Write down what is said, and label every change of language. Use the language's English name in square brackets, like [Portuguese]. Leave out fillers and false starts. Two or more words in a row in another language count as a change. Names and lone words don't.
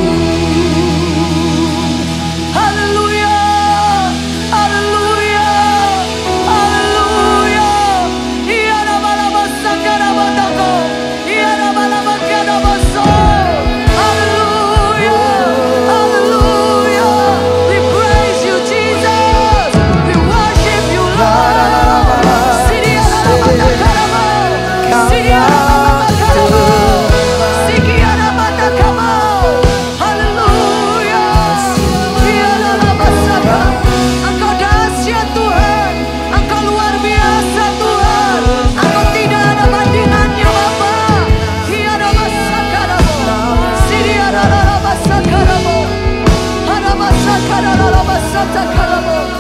[Indonesian] Haleluya, haleluya, haleluya. Iya nama-nama sakarabatako, iya nama-nama kadabaso. Haleluya, haleluya. [English] We praise you Jesus, we worship you Lord. Sidia nama-nama karamo, sidia nama-nama karamo, sidia nama-nama karamo. [Indonesian] Haleluya. Engkau dahsyat Tuhan, Engkau luar biasa Tuhan, Engkau tidak ada bandingannya Bapa. Tiada masakaramo, sidiada masakaramo, ada masakaramo, masakaramo.